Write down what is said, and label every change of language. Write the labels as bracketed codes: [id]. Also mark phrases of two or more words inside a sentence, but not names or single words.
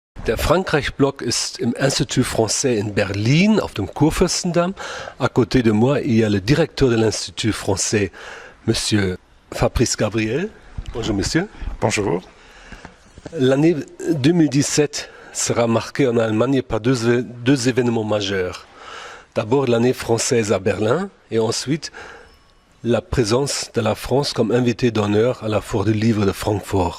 [de] Der Frankreich-Block ist im Institut français in Berlin, auf dem Kurfürstendamm. [fr] À côté de moi, il y a le directeur de l'Institut français, Monsieur Fabrice Gabriel. Bonjour, monsieur. Bonjour. L'année 2017 sera marquée en Allemagne par deux événements majeurs. D'abord l'année française à Berlin et ensuite la présence de la France comme invité d'honneur à la Foire du Livre de Francfort.